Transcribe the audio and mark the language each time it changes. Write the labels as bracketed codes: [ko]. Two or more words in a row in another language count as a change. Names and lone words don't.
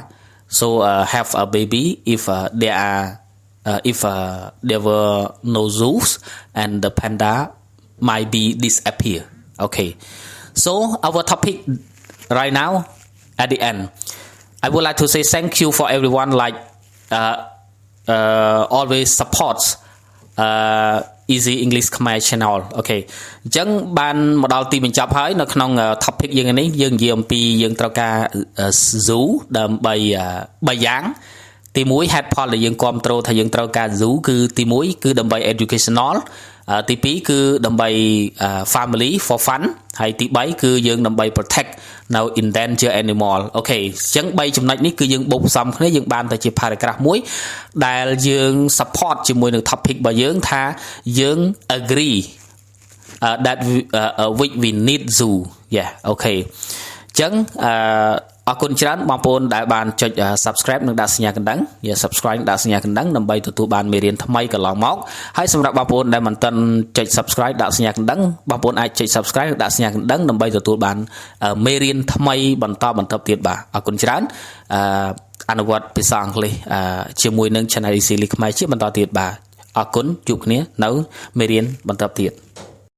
[en] So have a baby if there were no zoos and the panda might be disappear. Okay, so our topic right now at the end, I would like to say thank you for everyone like always supports Easy English Khmer Channel. [km] Okay, អញ្ចឹងបានមកដល់ទីបញ្ចប់ហើយនៅក្នុង topic យើងនេះយើងនិយាយអំពីយើងត្រូវការ zoo ដើម្បី3យ៉ាងទី1ហេតុផលដែលយើងគ្រប់គ្រងថាយើងត្រូវការ zoo គឺទី1គឺដើម្បី educational ទី2គឺដើម្បី [en] family for fun [km] ហើយទី3គឺយើងដើម្បី protect នៅ [en] endanger animal. [km] អូខេអញ្ចឹង3ចំណុចនេះគឺយើងបូកផ្សំគ្នាយើងបានទៅជា paragraph មួយដែលយើង support ជាមួយនឹង topic របស់យើងថាយើង [en] agree that we need zoo. [km] Okay អញ្ចឹងអរគុណច្រើនបងប្អូនដែលបានចុច subscribe និងដាក់សញ្ញាកណ្ដឹង subscribe ដាក់សញ្ញាកណ្ដឹងដើម្បីទទួលបានមេរៀនថ្មីកន្លងមកហើយសម្រាប់បងប្អូនដែលមិនទាន់ចុច subscribe ដាក់សញ្ញាកណ្ដឹងបងប្អូនអាចចុច subscribe ដាក់សញ្ញាកណ្ដឹងដើម្បីទទួលបានមេរៀនថ្មីបន្តទៀតបាទអរគុណច្រើនអនុវត្តភាសាអង់គ្លេសជាមួយនឹង Channel Easy English ខ្មែរជាបន្តទៀតបាទអរគុណជួបគ្នានៅមេរៀនបន្តទៀត